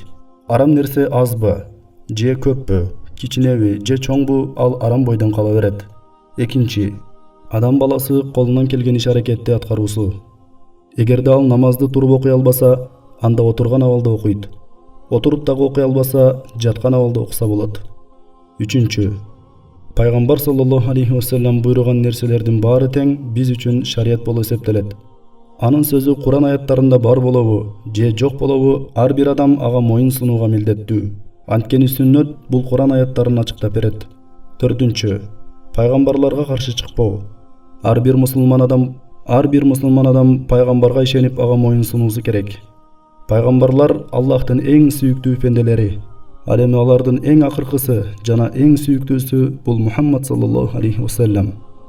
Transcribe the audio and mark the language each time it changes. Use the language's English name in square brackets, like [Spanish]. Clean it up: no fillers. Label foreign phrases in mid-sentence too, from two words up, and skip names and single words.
[Kyrgyz] Арам нерсе азбы, же көппү, кичинеби же чоңбу, ал арам бойдон кала берет. 2. Адам баласы колунан келген иш-аракетти аткаруусу. Эгерде ал намазды туруп окуй албаса, анда отурган абалда окуйт. Отуруп дагы окуй албаса, жаткан абалда окуса болот. 3. Пайгамбар [Arabic] صلى الله عليه وسلم [Kyrgyz] буйруган нерселердин баары тең биз үчүн шарият болуп эсептелет. Анын сөзү Куран аяттарында бар болобу же жок болобу, ар бир адам ага моюн сунууга милдеттүү. Анткени сүннөт бул Куран аяттарын ачыктап берет. 4. Пайгамбарларга каршы чыкпоо. Ар бир мусулман адам пайгамбарга ишенип ага моюн сунуусу керек. Пайгамбарлар Аллахтын эң сүйүктүү пенделери. Ал эми алардын эң акыркысы жана эң сүйүктүүсү бул Мухаммад [Arabic] صلى الله عليه وسلم.